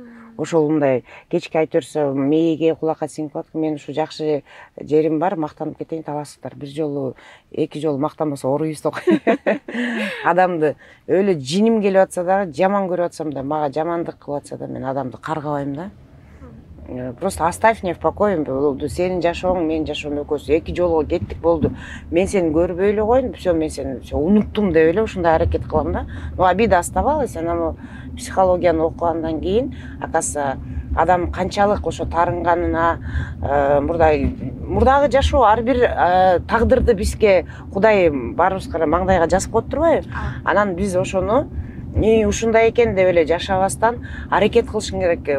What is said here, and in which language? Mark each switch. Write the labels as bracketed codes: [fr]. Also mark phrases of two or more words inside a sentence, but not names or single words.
[ky] Ошол мындай кечке айтырса мээге кулакка сиңип калат. Мен ушу жакшы жерим бар, мактанып кетейин, талашсыздар. Бир жолу, эки жолу мактанбаса оруйбуз ток. Адамды өлө жиним келип атса дагы, жаман көрүп атсам да, мага жамандык кылып атса да, мен адамды каргабайм да. [ru] Просто оставь меня в покое. [ky] Сенин жашооң, менин жашоом экөөсү эки жолго кеттик, болду. Мен сени көрбөй эле койдум, все, мен сени уnuттум деп эле ушундай аракет кылам да. [ru] Но обида оставалась. [ky] Анан психологияны окугандан кийин, акасы адам канчалык ошо таарынганына, мурдагы жашоо, ар бир тагдырды бизге Кудай баарыбызга маңдайга жазып коюп турбайбы? Анан биз ошону ушундай экен деп эле жашабастан аракет кылышың керек.